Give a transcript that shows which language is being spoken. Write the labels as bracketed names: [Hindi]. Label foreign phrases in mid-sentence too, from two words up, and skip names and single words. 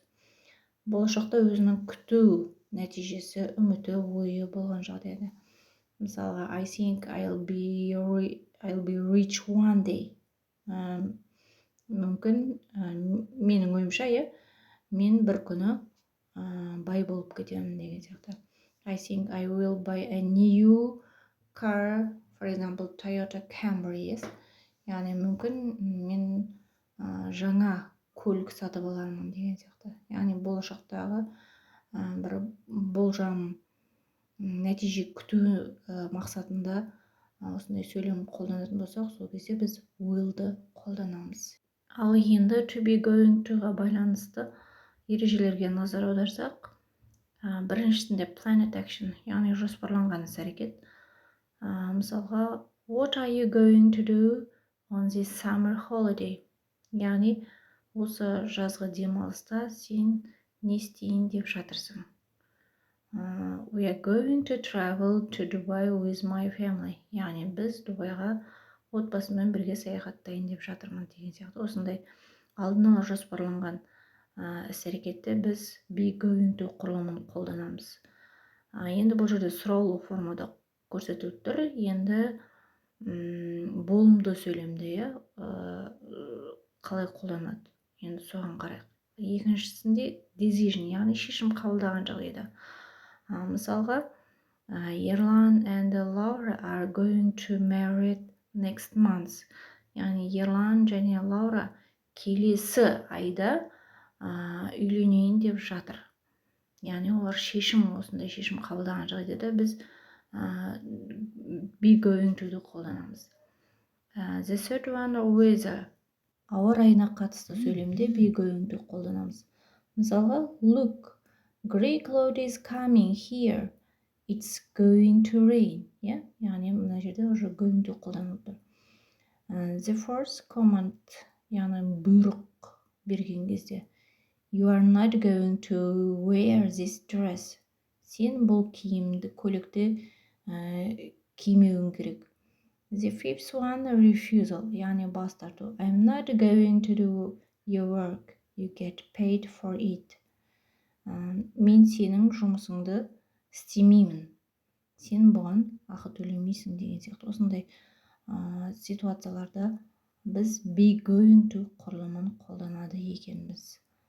[Kazakh] Болашақта өзінің күту нәтижесі, үміті, ойы болған жағдайда. Мысалы, [English] I think I'll be rich one day. [Kazakh] Мүмкін, менің ойымша, мен бір күні бай болып кетемін деген сияқты. [English] I think I will buy a new car, for example, Toyota Camry. [Kazakh] Яғни мүмкін мен жаңа көлік сатып алармын деген сияқты. Яғни болашақтағы бір болжам нәтиже күту мақсатында осындай сөйлем қолданатын болсақ, сол кезде біз will'ды қолданамыз. Ал енді [English] to be going to- [Kazakh] ға байланысты ережелерге назар аударсақ, біріншісінде [English] planned action, [Kazakh] яғни жоспарланған іс-әрекет. Мысалға, [English] what are you going to do on this summer holiday? [Kazakh] Яғни осы жазғы демалыста сен не істейін деп жатырсың. [English] We are going to travel to Dubai with my family. [Kazakh] Яғни біз Дубайға отбасыммен бірге саяхаттайын деп жатырмын деген сияқты. Осындай алдын ала жоспарланған іс-әрекетте біз [English] be going to [Kazakh] құрылымын қолданамыз. Енді бұл жерде сұраулы формада көрсетіліп тұр. Енді болымды сөйлемде қалай қолданады? Енді соған қарайық. Екіншісінде decision, яғни шешім қабылдаған жағдайда. [English] Мысалға, Ерлан and Laura are going to marry next month. [Kazakh] Яғни Ерлан және Лаура келесі айда үйленейін деп жатыр. Яғни олар осындай шешім қабылдаған жағдайда біз [English] be going to- [Kazakh] ды қолданамыз. [English] The third one, weather. [Kazakh] Ауа райына қатысты сөйлемде [English] be going to [Kazakh] қолданамыз. Мысалға, [English] look, grey cloud is coming here. It's going to rain. [Kazakh] Яғни мына жерде уже [English] going to [Kazakh] қолданылып тұр. [English] The fourth command, [Kazakh] яғни бұйрық берген кезде, [English] you are not going to wear this dress. [Kazakh] Сен бұл көйлекті кимеуің керек. [English] The fifth one, refusal, [Kazakh] яғни бас тарту. [English] I'm not going to do your work. You get paid for it. [Kazakh] Мен сенің жұмысыңды істемеймін. Сен бұған ақы төлемейсің деген сияқты. Осындай ситуацияларда біз [English] be going to [Kazakh] құрылымын қолданады екенбіз.